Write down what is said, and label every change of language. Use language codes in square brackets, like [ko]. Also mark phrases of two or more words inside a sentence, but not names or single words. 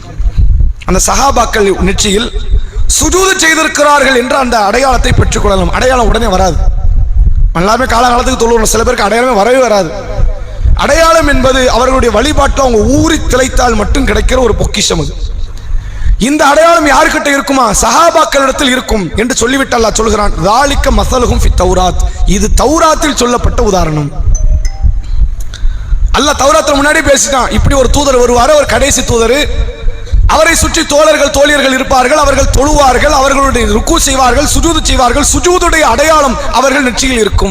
[ta] அந்த சஹாபாக்கள் நெற்றியில் சுஜூது செய்திருக்கிறார்கள் என்ற அந்த அடையாளத்தை பெற்றுக் கொள்ளலாம். அடையாளம் உடனே வராது, எல்லாமே காலகாலத்துக்கு தொழுவோம், சில பேருக்கு அடையாளமே வரவே வராது. அடையாளம் என்பது அவர்களுடைய வழிபாட்டில் அவங்க ஊறி திளைத்தால் மட்டும் கிடைக்கிற ஒரு பொக்கிஷம். அது இந்த அடையாளம் யாருக்கிட்ட இருக்குமா? சஹாபாக்களிடத்தில் இருக்கும் என்று சொல்லிவிட்டு அல்லாஹ் சொல்கிறான், [ar] ذَلِكَ مَثَلُهُمْ فِي التَّوْرَاةِ, [ta] இது தௌராத்தில் சொல்லப்பட்ட உதாரணம். அல்லாஹ் தௌராத்தில் முன்னாடி பேசிட்டான், இப்படி ஒரு தூதர் வருவார், ஒரு கடைசி தூதர், அவரை சுற்றி தோழர்கள், தோழியர்கள் இருப்பார்கள், அவர்கள் தொழுவார்கள், அவர்களுடைய ருக்கு செய்வார்கள், சுஜூது செய்வார்கள், சுஜூதுடைய அடையாளம் அவர்கள் நெற்றியில் இருக்கும்.